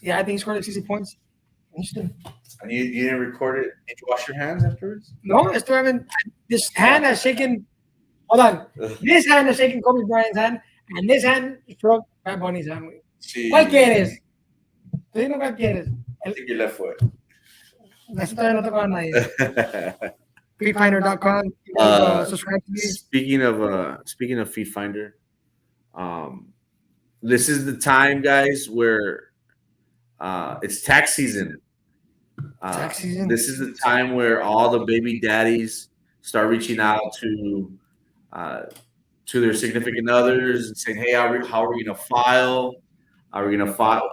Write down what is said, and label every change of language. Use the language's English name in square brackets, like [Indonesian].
[English] Yeah, I think he scored like 60 points. And you didn't record it? Did you wash your hands afterwards? No, I still haven't. This hand has shaken. Hold on. This hand has shaken Kobe Bryant's hand, and this hand struck Bad Bunny's hand. [Spanish] ¿Cuál quieres? Tú dime cuál quieres. [English] I think your left foot. [Spanish] Eso todavía no tocó a nadie. [English] Feedfinder.com. Subscribe to me. Speaking of Feedfinder, this is the time, guys, where it's tax season. Tax season. This is the time where all the baby daddies start reaching out to their significant others and saying, "Hey, how are we going to file? Are we going to file?